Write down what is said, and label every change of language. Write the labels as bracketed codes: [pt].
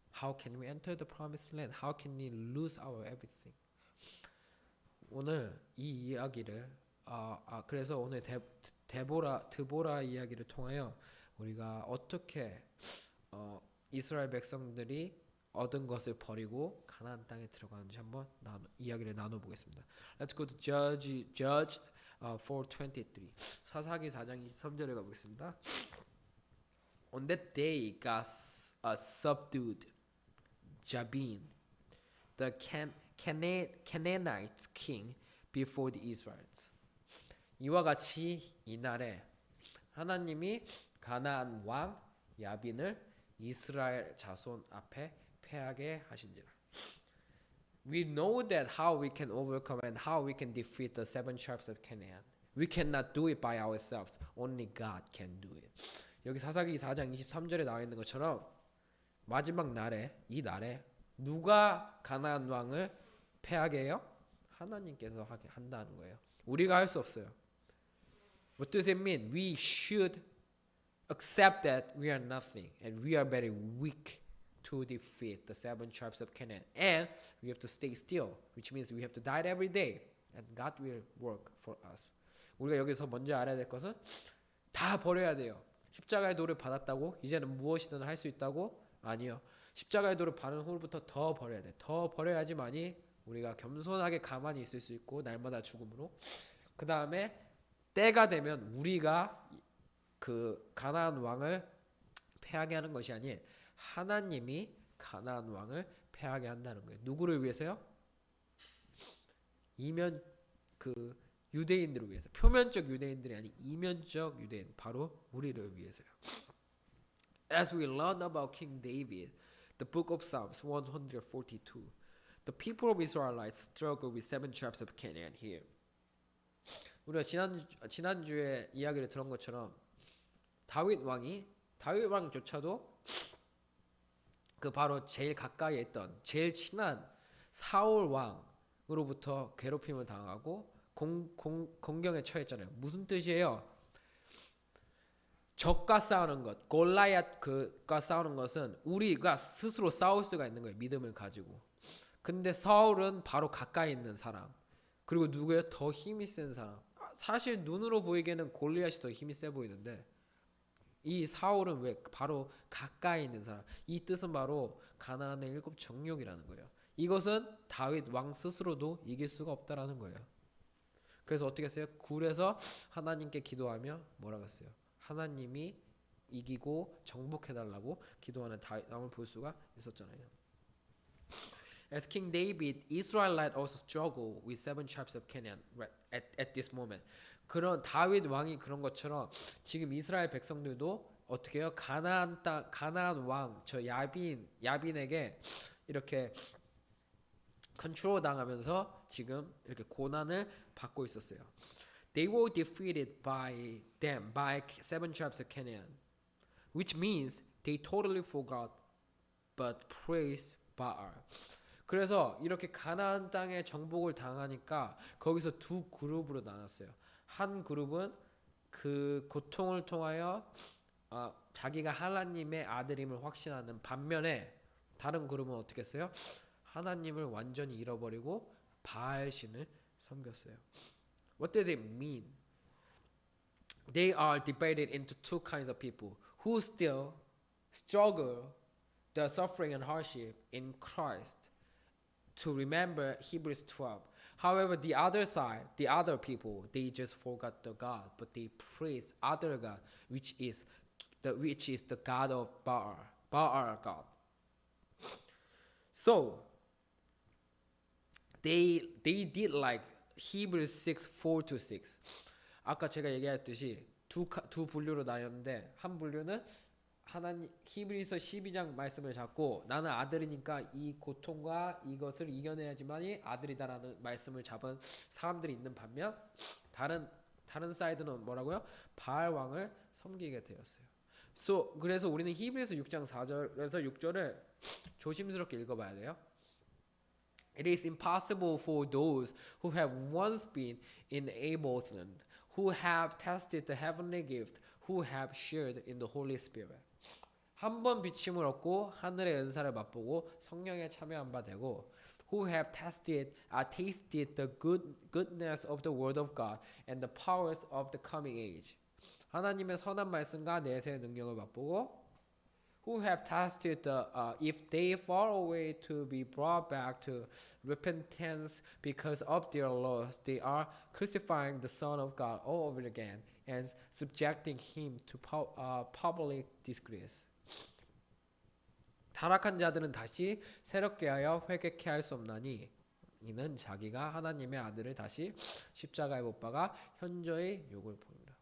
[en] How can we enter the promised land? How can we lose our everything? [ko] 오늘 이 이야기를 그래서 오늘 드보라 이야기를 통하여 우리가 어떻게 이스라엘 백성들이 얻은 것을 버리고 가나안 땅에 들어가는지 한번 이야기를 나눠보겠습니다. [en] Let's go to Judges 4:23. [ko] 사사기 4장 23절에 가보겠습니다. [en] On that day, God subdued Jabin, the Canaanite king, before the Israelites. [ko] 이와 같이 이날에 하나님이 가나안 왕 야빈을 이스라엘 자손 앞에 패하게 하신지라. [en] We know that how we can overcome and how we can defeat the seven tribes of Canaan. We cannot do it by ourselves. Only God can do it. [ko] 여기 사사기 4장 23절에 나와 있는 것처럼 마지막 날에 이 날에 누가 가나안 왕을 패하게 해요? 하나님께서 하게 한다는 거예요. 우리가 할 수 없어요. [en] What does it mean? We should accept that we are nothing and we are very weak to defeat the seven tribes of Canaan. And we have to stay still, which means we have to die every day. And God will work for us. [ko] 우리가 여기서 먼저 알아야 될 것은 다 버려야 돼요. 십자가의 도를 받았다고 이제는 무엇이든 할 수 있다고? 아니요. 십자가의 도를 받은 후부터 더 버려야 돼. 더 버려야지만이 우리가 겸손하게 가만히 있을 수 있고 날마다 죽음으로. 그 다음에 때가 되면 우리가 그 가나안 왕을 패하게 하는 것이 아닌 하나님이 가나안 왕을 패하게 한다는 거예요. 누구를 위해서요? 이면 그 유대인들을 위해서. 표면적 유대인들이 아닌 이면적 유대인, 바로 우리를 위해서요. [en] As we learn about King David, the book of Psalms 142, the people of Israelites struggle with seven tribes of Canaan here. [ko] 우리가 지난주에 이야기를 들은 것처럼 다윗 왕조차도 그 바로 제일 가까이에 있던 제일 친한 사울 왕으로부터 괴롭힘을 당하고 공경에 처했잖아요. 무슨 뜻이에요? 적과 싸우는 것, 골리앗과 싸우는 것은 우리가 스스로 싸울 수가 있는 거예요. 믿음을 가지고. 근데 사울은 바로 가까이 있는 사람. 그리고 누구예요? 더 힘이 센 사람. 사실 눈으로 보이기에는 골리앗이 더 힘이 세 보이는데 이 사울은 왜 바로 가까이 있는 사람. 이 뜻은 바로 가나안의 일곱 정욕이라는 거예요. 이것은 다윗 왕 스스로도 이길 수가 없다라는 거예요. 그래서 어떻게 했어요? 굴에서 하나님께 기도하며 뭐라고 했어요? 하나님이 이기고 정복해달라고 기도하는 다윗 왕을 볼 수가 있었잖아요. [en] As King David, Israelite also struggle with seven tribes of Canaan at this moment. [ko] 그런 다윗 왕이 그런 것처럼 지금 이스라엘 백성들도 어떻게 해요? 가나안 왕 저 야빈에게 이렇게 컨트롤 당하면서 지금 이렇게 고난을 받고 있었어요. [en] They were defeated by them by seven tribes of Canaan, which means they totally forgot but praised Baal. [ko] 그래서 이렇게 가나안 땅에 정복을 당하니까 거기서 두 그룹으로 나눴어요. 한 그룹은 그 고통을 통하여 자기가 하나님의 아들임을 확신하는 반면에 다른 그룹은 어떻게 했어요? 하나님을 완전히 잃어버리고 바알 신을 섬겼어요. [en] What does it mean? They are divided into two kinds of people who still struggle the suffering and hardship in Christ. To remember Hebrews 12. However, the other side, the other people, they just forgot the God, but they praise other God, which is the God of Baal God. So they did like Hebrews 6:4-6. [ko] 아까 제가 얘기했듯이 두 분류로 나뉘었는데 한 분류는 하나님 히브리서 12장 말씀을 잡고 나는 아들이니까 이 고통과 이것을 이겨내야지만이 아들이다라는 말씀을 잡은 사람들이 있는 반면 다른 사이드는 뭐라고요? 바알 왕을 섬기게 되었어요. 그래서 우리는 히브리서 6장 4절에서 6절을 조심스럽게 읽어봐야 돼요. [en] It is impossible for those who have once been in Abelland, who have tasted the heavenly gift, who have shared in the Holy Spirit. [ko] 한 번 비침을 얻고 하늘의 은사를 맛보고 성령에 참여한 바 되고 [en] who have tasted the goodness of the word of God and the powers of the coming age. [ko] 하나님의 선한 말씀과 내세의 능력을 맛보고 [en] who have tasted if they fall away to be brought back to repentance because of their loss, they are crucifying the Son of God all over again and subjecting him to public disgrace. [ko] 타락한 자들은 다시 새롭게 하여 회개케 할 수 없나니 이는 자기가 하나님의 아들을 다시 십자가에 못 박아 현저히 욕을 보입니다.